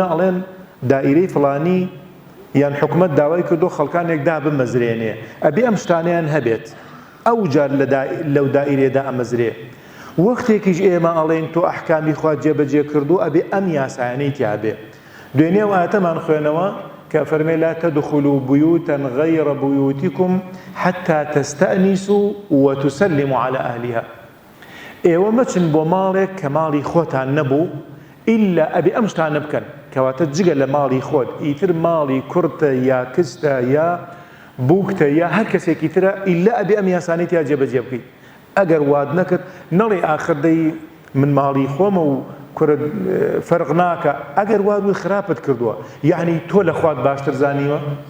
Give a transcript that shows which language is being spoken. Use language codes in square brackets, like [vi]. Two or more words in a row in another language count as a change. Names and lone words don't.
[ckb] ئەڵێن دائیرەی فڵانی یان حکومەت داوای کردو خەڵکانێک دا بمەزرێنێ ئەبێ ئەم شتانەیان هەبێت ئەو جار لەو دائیرێدا ئەمەزرێ وەختێکیش ئێمە ئەڵێن تۆ ئەحکامی خوا جێبەجێ کردو ئەبێ ئەم یاسایانەی تیا بێ دوێنێ ئاەتەمان خوێنەوە کە فەرمێ [ar] لا تدخلوا بيوتا غير بيوتكم حتى تستأنسوا وتسلموا على أهلها [ckb] ئێوە مەچن بۆ ماڵێک کە ماڵی خۆتان نەبوو ئیلا ئەبێ ئەم شتانە بکەن کەواتە جگە لە ماڵی خۆت ئیتر ماڵی کورتە یا کستە یا بووکتە یا هەر کەسێکی ترە ئیلا ئەبێ ئەم یاسانەی تیا جێبەجێ بکەیت ئەگەر واد نەکرد نەڵێ ئاخردەی من ماڵی خۆمە و کورد فەرق ناکە ئەگەر وادوی خراپت کردووە یعنی تۆ لە خوات باشتر زانیوە